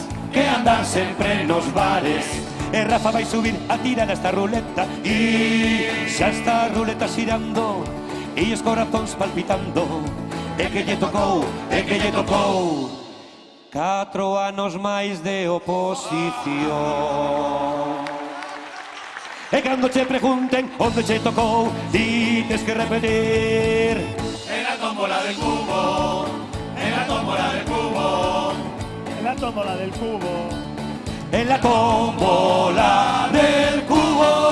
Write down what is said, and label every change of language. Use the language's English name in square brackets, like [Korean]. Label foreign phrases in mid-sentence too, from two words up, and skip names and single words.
[Galician] Que andan sempre nos bares. E Rafa vai subir a tirar esta ruleta e xa está a ruleta xirando e os corazóns palpitando. E que lle tocou, e que lle tocou 4 anos máis de oposición. E cando che pregunten onde che tocou, dites que repetir. [Spanish] en la tómbola del cubo, en la tómbola del cubo, En la tómbola del cubo. En la tómbola del cubo.